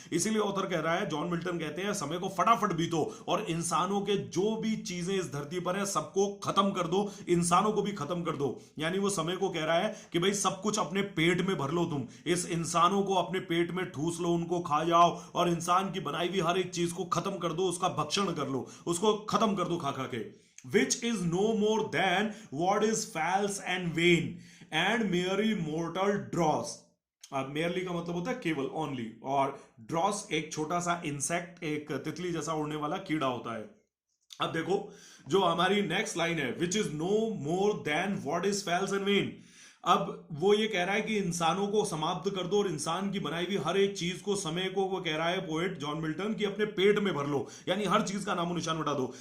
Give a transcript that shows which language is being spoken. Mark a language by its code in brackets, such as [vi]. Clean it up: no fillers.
[hi] इसीलिए ऑथर कह रहा है, जॉन मिल्टन कहते हैं, समय को फटाफट बीतो और इंसानों के जो भी चीजें इस धरती पर है सबको खत्म कर दो, इंसानों को भी खत्म कर दो। यानी वो समय को कह रहा है कि भाई सब कुछ अपने पेट में भर लो, तुम इस इंसानों को अपने पेट में ठूस लो, उनको खा जाओ, और इंसान की बनाई हुई हर एक चीज को खत्म कर दो, उसका भक्षण कर लो, उसको खत्म कर दो खा खा के। [en] Which is no more than what is false and vain and merely mortal dross। [hi] अब मेयरली का मतलब होता है केवल, ओनली, और ड्रॉस एक छोटा सा इंसेक्ट, एक तितली जैसा उड़ने वाला कीड़ा होता है। अब देखो जो हमारी नेक्स्ट लाइन है, [en] Which is no more than what is false and vain. [hi] अब वो ये कह रहा है कि इंसानों को समाप्त कर दो और इंसान की बनाई हुई हर एक चीज को, समय को वो कह रहा है पोएट जॉन मिल्टन कि अपने पेट में भर लो, यानी हर चीज का नामो निशान हटा दो।